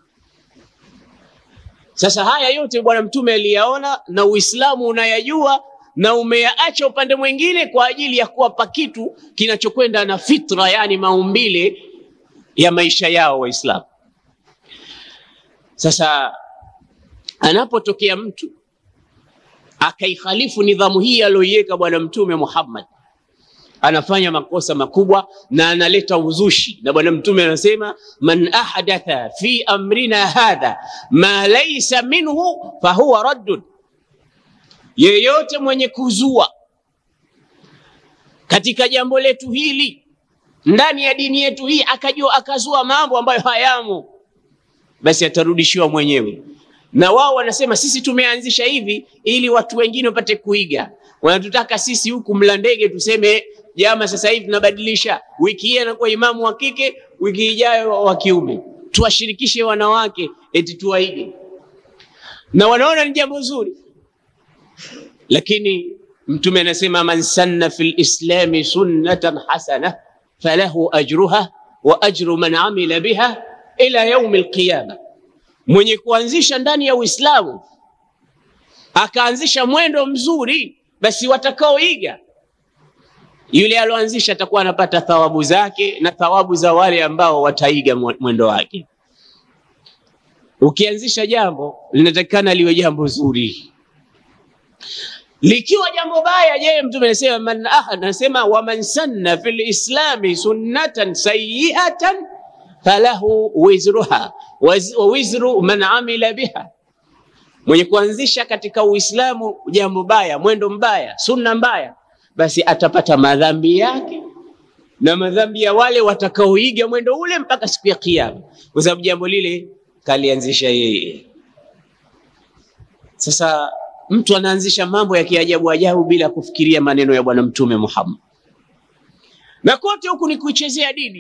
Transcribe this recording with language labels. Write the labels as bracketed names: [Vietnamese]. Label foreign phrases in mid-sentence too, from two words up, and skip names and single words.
[Swahili] Sasa haya yote Bwana Mtume aliyaona na Uislamu unayajua, na umeyaacha upande mwingine kwa ajili ya kuwapa kitu kinachokwenda na fitra, yani maumbile ya maisha yao Waislamu. Sasa anapotokea mtu akaikhalifu nidhamu hii aliyoiweka Bwana Mtume Muhammad, anafanya makosa makubwa na analeta uzushi. Na Bwana Mtume anasema, [Arabic] من أحدث في أمرنا هذا ما ليس منه فهو رد, [Swahili] yeyote mwenye kuzua katika jambo letu hili, ndani ya dini yetu hii, akazua mambo ambayo hayamo, basi atarudishiwa mwenyewe. Na wao wanasema sisi tumeanzisha hivi ili watu wengine wapate kuiga. Wanatutaka sisi huku Mlandege tuseme jamaa sasa hivi tunabadilisha, wiki hii anakuwa imamu wa kike, wiki ijayo wa kiume, tuwashirikishe wanawake eti tuwaige. Na wanaona ni jambo zuri. Lakini Mtume anasema, [Arabic] من سن في الإسلام سنة حسنة فله أجرها وأجر من عمل بها إلى يوم القيامة. [Swahili] Mwenye kuanzisha ndani ya Uislamu akaanzisha mwendo mzuri, basi watakaoiga yule aloanzisha atakuwa anapata thawabu zake na thawabu za wale ambao wataiga mwendo wake. Ukianzisha jambo linatakikana liwe jambo zuri. Likiwa jambo baya, je, Mtume anasema [Arabic] ومن سن في الإسلام سنة سيئة فله وزرها ووزر من عمل بها. [Swahili] Mwenye kuanzisha katika Uislamu jambo baya, mwendo mbaya, sunna mbaya, basi atapata madhambi yake na madhambi ya wale watakaoiga mwendo ule mpaka siku ya Kiyama, kwa sababu jambo lile kalianzisha yeye. Sasa mtu anaanzisha mambo ya kiajabu ajabu bila kufikiria maneno ya Bwana Mtume Muhammad, na kote huku ni kuchezea dini.